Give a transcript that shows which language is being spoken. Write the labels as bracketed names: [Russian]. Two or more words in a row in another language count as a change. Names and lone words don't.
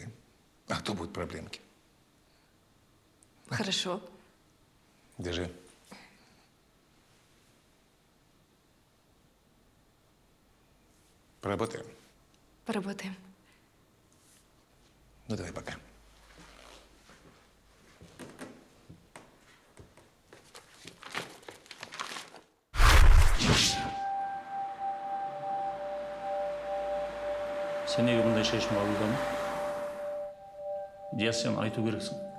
[Russian] А то будут проблемки. Хорошо. Держи. Поработаем? Поработаем. Ну давай пока. [Kazakh] Sen неге бұндай шешім қабылдадың? Диас, сен айту керексің.